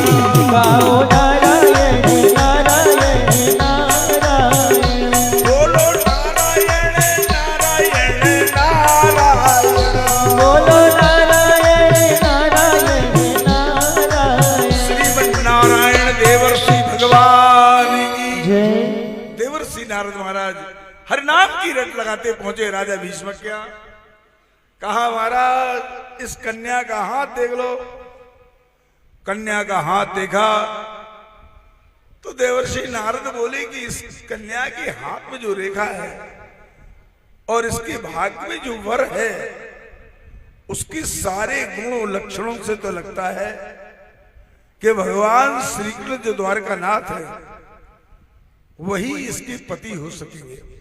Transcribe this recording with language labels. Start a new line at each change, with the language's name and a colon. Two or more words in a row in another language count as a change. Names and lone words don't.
Hindi: गाओ नारायण नारायण नारायण बोलो नारायण नारायण नारायण बोलो नारायण नारायण नारायण श्रीमन नारायण देवर्षि भगवान की जय देवर्षि नारद महाराज हर नाम की रट लगाते पहुंचे राजा भीष्मक के यहाँ। कहा, महाराज इस कन्या का हाथ देख लो। कन्या का हाथ देखा तो देवर्षि नारद बोले कि इस कन्या के हाथ में जो रेखा है और इसके भाग्य में जो वर है उसके सारे गुणों लक्षणों से तो लगता है कि भगवान श्री कृष्ण जो द्वारकानाथ है वही इसके पति हो सकेंगे।